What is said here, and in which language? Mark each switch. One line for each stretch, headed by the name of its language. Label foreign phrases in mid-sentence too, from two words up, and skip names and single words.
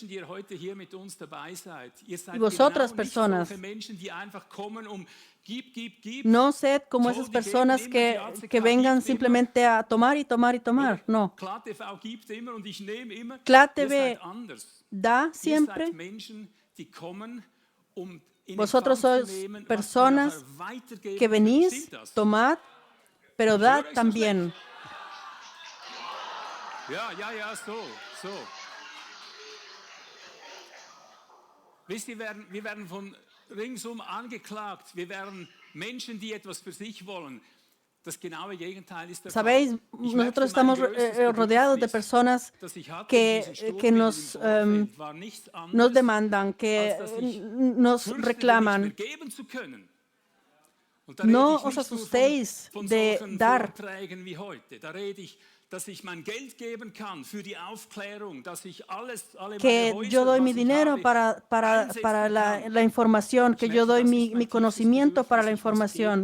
Spanish: Y vosotras personas, no sed como esas personas que vengan simplemente a tomar y tomar y tomar. No. CLAD.TV da siempre. Vosotros sois personas que venís, tomad, pero dad también.
German: Wisst ihr, wir werden von ringsum angeklagt. Wir werden Menschen, die etwas für sich wollen. Das genaue Gegenteil ist der Fall.
Spanish: Sabéis, nosotros estamos rodeados de personas que nos demandan, que nos reclaman. No os asustéis de dar. Que yo doy mi dinero para la información, que yo doy mi conocimiento para la información.